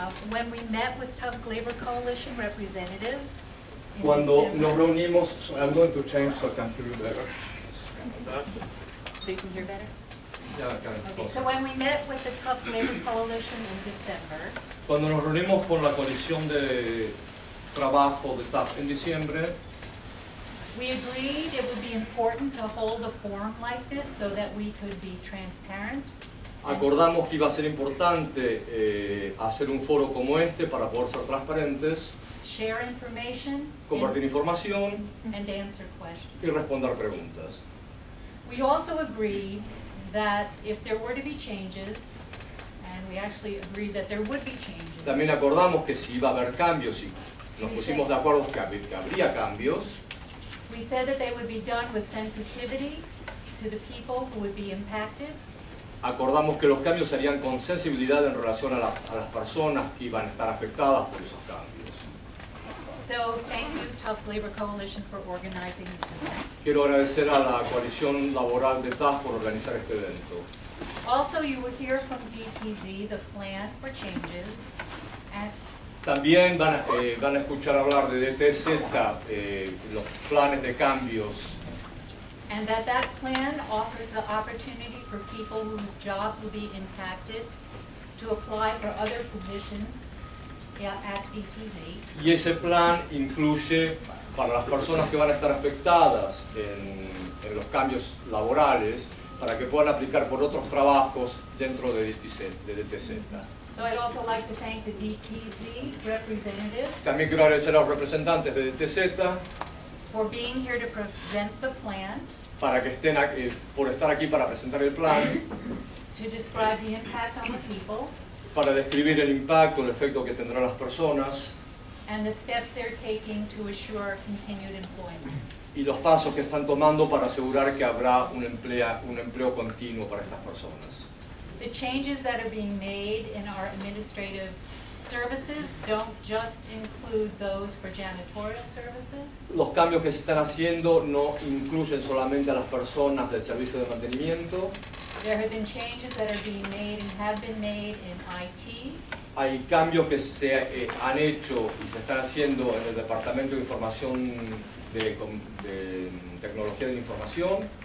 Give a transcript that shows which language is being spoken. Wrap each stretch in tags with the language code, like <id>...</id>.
<en>When we met with Tufts Labor Coalition representatives in</en> <es>Cuando</es> <en>December-</en> <es>nos reunimos,</es> <en>I'm going to change so I can hear you better. So you can hear better?</en> <es>Ya, acá,</es> <en>Okay, so when we met with the Tufts Labor Coalition in December,</en> <es>Cuando nos reunimos con la coalición de trabajo de Tufts en diciembre,</es> <en>We agreed it would be important to hold a forum like this so that we could be transparent.</en> <es>Acordamos que iba a ser importante hacer un foro como este para poder ser transparentes,</es> <en>Share information,</en> <es>compartir información</es> <en>and answer questions.</en> <es>y responder preguntas.</es> <en>We also agreed that if there were to be changes, and we actually agreed that there would be changes,</en> <es>También acordamos que si iba a haber cambios y nos pusimos de acuerdo que habría cambios,</es> <en>we said that they would be done with sensitivity to the people who would be impacted.</en> <es>acordamos que los cambios serían con sensibilidad en relación a las personas que iban a estar afectadas por esos cambios.</es> <en>So thank you, Tufts Labor Coalition, for organizing this event.</en> <es>Quiero agradecer a la coalición laboral de Tufts por organizar este evento.</es> <en>Also, you will hear from DTZ the plan for changes, and</en> <es>También van a escuchar hablar de DTZ, los planes de cambios,</es> <en>that plan offers the opportunity for people whose jobs will be impacted to apply for other positions at DTZ.</en> <es>y ese plan incluye para las personas que van a estar afectadas en los cambios laborales, para que puedan aplicar por otros trabajos dentro de DTZ.</es> <en>So I'd also like to thank the DTZ representatives</en> <es>También quiero agradecer a los representantes de DTZ</es> <en>for being here to present the plan,</en> <es>para que estén aquí, por estar aquí para presentar el plan,</es> <en>to describe the impact on the people,</en> <es>para describir el impacto, el efecto que tendrán las personas</es> <en>and the steps they're taking to assure continued employment.</en> <es>y los pasos que están tomando para asegurar que habrá un empleo continuo para estas personas.</es> <en>The changes that are being made in our administrative services don't just include those for janitorial services.</en> <es>Los cambios que se están haciendo no incluyen solamente a las personas del servicio de mantenimiento.</es> <en>There have been changes that are being made and have been made in IT,</en> <es>Hay cambios que se han hecho y se están haciendo en el Departamento de Información de Tecnología de la Información,</es>